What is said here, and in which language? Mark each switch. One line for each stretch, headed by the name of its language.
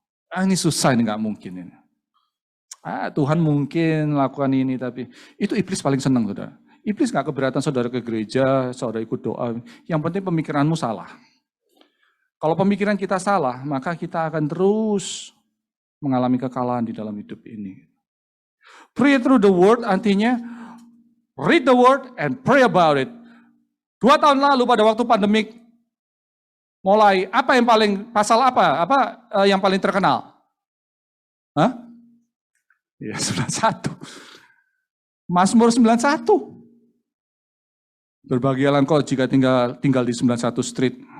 Indonesian: Ini susah, ini nggak mungkin ini. Tuhan mungkin lakukan ini, tapi itu iblis paling senang, saudara. Iblis nggak keberatan saudara ke gereja, saudara ikut doa. Yang penting pemikiranmu salah. Kalau pemikiran kita salah, maka kita akan terus mengalami kekalahan di dalam hidup ini.
English: Pray through the word
Indonesian: artinya
English: read the word and pray about it.
Indonesian: 2 tahun lalu pada waktu pandemik mulai, apa yang paling pasal apa yang paling terkenal? Hah? Ya 91. Mazmur 91. Berbahagialah engkau jika tinggal di 91 Street.